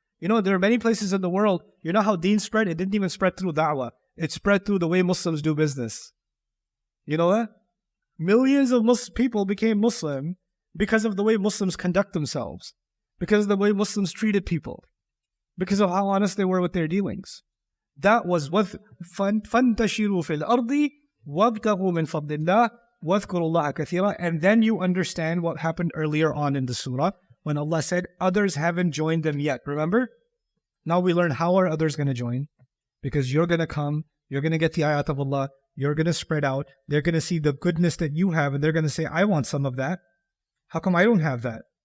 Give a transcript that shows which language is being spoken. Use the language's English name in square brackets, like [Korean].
[English] There are many places in the world, you know how deen spread? It didn't even spread through da'wah. It spread through the way Muslims do business. You know that? Millions of people became Muslim because of the way Muslims conduct themselves. Because of the way Muslims treated people. Because of how honest they were with their dealings. That was [Arabic] فَانْتَشِرُوا فِي الْأَرْضِ وَابْتَغُوا مِنْ فَضْلِ اللَّهِ وَاذْكُرُوا اللَّهَ كَثِيرًا. [English] And then you understand what happened earlier on in the surah when Allah said, others haven't joined them yet. Remember? Now we learn how are others going to join? Because you're going to come, you're going to get the ayat of Allah, you're going to spread out, they're going to see the goodness that you have, and they're going to say, I want some of that. How come I don't have that?